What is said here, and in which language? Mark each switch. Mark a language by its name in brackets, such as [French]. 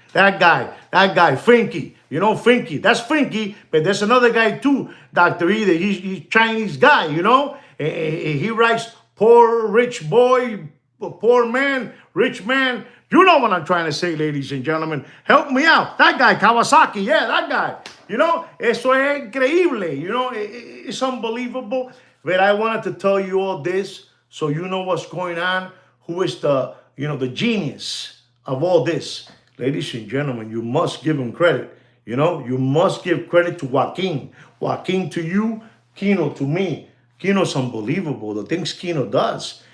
[English] That guy, Finky. You know, Finky. That's Finky. But there's another guy too, Dr. E. He's Chinese guy, you know. He writes, poor rich boy, poor man, rich man. You know what I'm trying to say, ladies and gentlemen. Help me out. That guy, Kawasaki. Yeah, that guy. You know, [Spanish] eso es increíble. [English] You know, it's unbelievable. But I wanted to tell you all this so you know what's going on. Who is the, you know, the genius of all this. Ladies and gentlemen, you must give him credit. You know, you must give credit to Joaquin. Joaquin to you, Kino to me. Kino's unbelievable. The things Kino does.